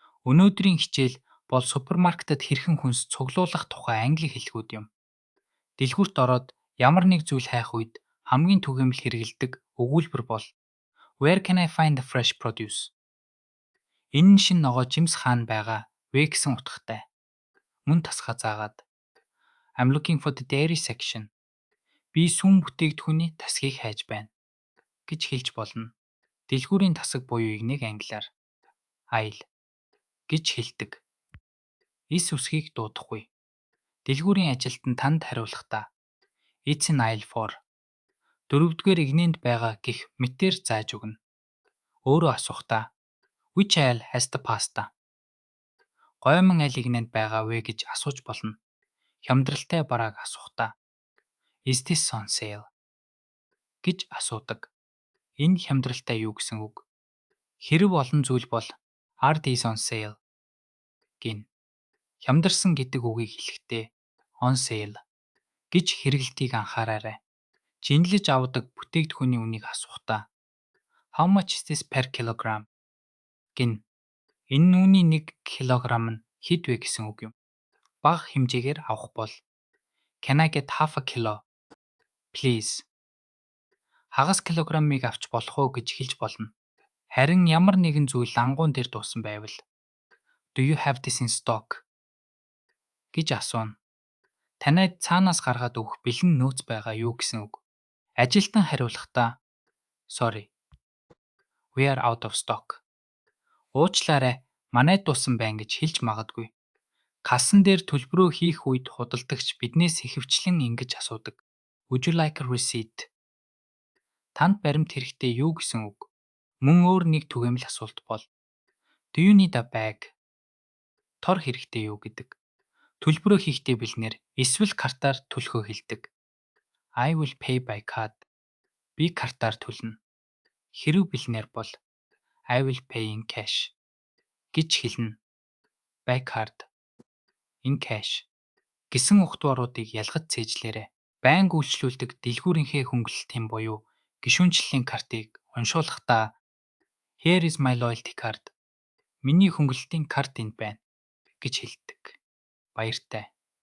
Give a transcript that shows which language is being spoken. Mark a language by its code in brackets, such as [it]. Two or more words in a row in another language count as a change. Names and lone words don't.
[mn] Өнөөдрийн хичээл бол супермаркетад хэрхэн хүнс цуглуулах тухай англи хэллэгүүд юм. Дэлгүүрт ороод ямар нэг зүйл хайх үед хамгийн түгээмэл хэрэглэдэг өгүүлбэр бол [en] Where can I find the fresh produce? [mn] Энэ нь шинэ ногоо жимс хаана байгаа вэ гэсэн утгатай. Мөн тасгаа заагаад [en] I'm looking for the dairy section. [mn] Би сүм бүтээгдэхүүний тасгийг хайж байна гэж хэлж болно. Дэлгүүрийн тасаг буюу игнийг англиар aisle гэж хэлдэг. Эс үсгийг дуудахгүй. Дэлгүүрийн ажилтан танд хариулахдаа [en] It's an aisle 4. [mn] Дөрөвдүгээр игнэнд байгаа гэх мэтээр зааж өгнө. Өөрөө асуухтаа [en] Which aisle has the pasta? [mn] Гоймон аль игнэнд байгаа вэ гэж асууж болно. Хямдралтай барааг асуухтаа [en] Is this on sale? [mn] гэж асуудаг. Энэ хямдралтай юу гэсэн үг? Хэрэв олон зүйл бол [en] Are these on sale? [mn] гин. Хямдарсан гэдэг үгийг хэлэхдээ [en] on sale [mn] гэж хэрэглэлтийг анхаараарай. Жинлэж авдаг бүтээгдэхүүний үнийг асуухтаа [en] How much is this per kilogram? [mn] гин. Энэ үүний 1 килограмм нь хэд вэ гэсэн үг юм. Бага хэмжээгээр авах бол [en] Can I get half a kilo? Please. [mn] Хагас килограммыг авч болох уу гэж хэлж болно. Харин ямар нэгэн зүйл лангуун дээр дуусан байвал [en] Do you have this in stock? [mn] гэж асууна. Танайд цаанаас гаргаад өгөх бэлэн нөөц байгаа юу гэсэн үг. Ажилтан хариулахдаа [en] Sorry. We are out of stock. [mn] Уучлаарай, манайд дууссан байна гэж хэлж магадгүй. Кассан дээр төлбөрөө хийх үед худалдагч биднээс ихэвчлэн ингэж асуудаг. [en] Would you like a receipt? [mn] Танд баримт хэрэгтэй юу гэсэн үг. Мөн өөр нэг түгээмэл асуулт бол [en] Do you need a bag? [mn] Тор хэрэгтэй юу гэдэг. Төлбөрөө хийхдээ бэлнээр эсвэл картаар төлөхөө хэлдэг. [en] I will pay by card. [mn] Би картаар төлнө. Хэрэв бэлнээр бол [en] I will pay in cash [mn] гэж хэлнэ. [en] By card, in cash [mn] гэсэн утгааруудыг ялгаж цээжлээрэй. Байнга үйлчлүүлдэг дэлгүүрийнхээ хөнгөлөлтийн буюу гишүүнчлэлийн картыг уншуулахдаа [en] Here is my loyalty card. [mn] Миний хөнгөлөлтийн карт энд байна гэж хэлдэг. Баяртай.